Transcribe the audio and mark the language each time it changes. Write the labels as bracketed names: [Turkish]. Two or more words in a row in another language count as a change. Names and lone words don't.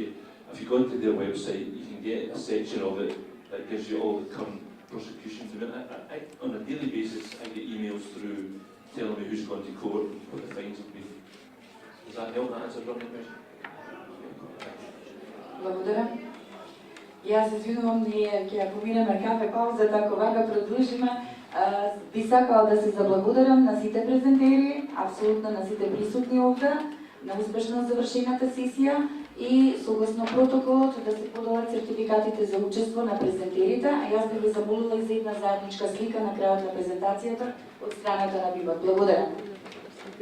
[English] If you go into their website, you can get a section of it that gives you all the current prosecutions. I mean, on a daily basis, I get emails through telling me who's gone to court and what the fines have been. Does that help that answer your question? [Macedonian] Благодаря. Јас се извинувам, ние ќе поминеме кафе пауза, така вака продолжиме. Би сакала да се заблагодарам на сите презентери, апсолутно на сите присутни овде, на успешно завршената сесија и согласно протоколот да се поделат сертификатите за учество на презентерите, а јас би ви замолила и за една заедничка слика на крајот на презентацијата од страната на БИБАК.